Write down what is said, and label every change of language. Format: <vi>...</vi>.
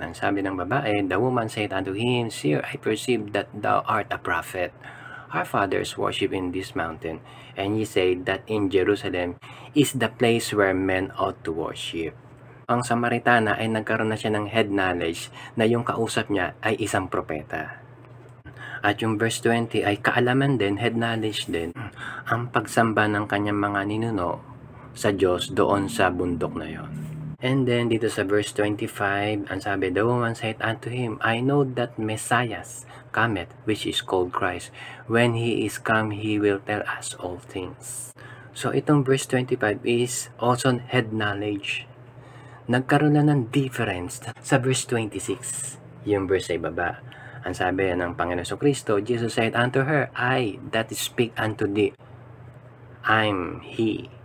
<tl>Ang sabi ng babae,</tl> <en>the woman said unto him, Sir, I perceive that thou art a prophet. Our fathers worship in this mountain, and ye say that in Jerusalem is the place where men ought to worship.</en> <tl>Ang Samaritana ay nagkaroon na siya ng head knowledge na yung kausap niya ay isang propeta. At yung verse 20 ay kaalaman din, head knowledge din, ang pagsamba ng kanyang mga ninuno sa Diyos doon sa bundok na yon.</tl> <en>And then</en> <tl>dito sa verse 25, ang sabi,</tl> <en>the woman said unto him, I know that Messiah cometh, which is called Christ. When he is come, he will tell us all things. So itong verse 25 is also head knowledge.</en> <tl>Nagkaroon na ng difference sa verse 26, yung verse sa ibaba. Ang sabi ng Panginoon Jesucristo,</tl> <en>Jesus said unto her, I that speak unto thee, I'm He.</en>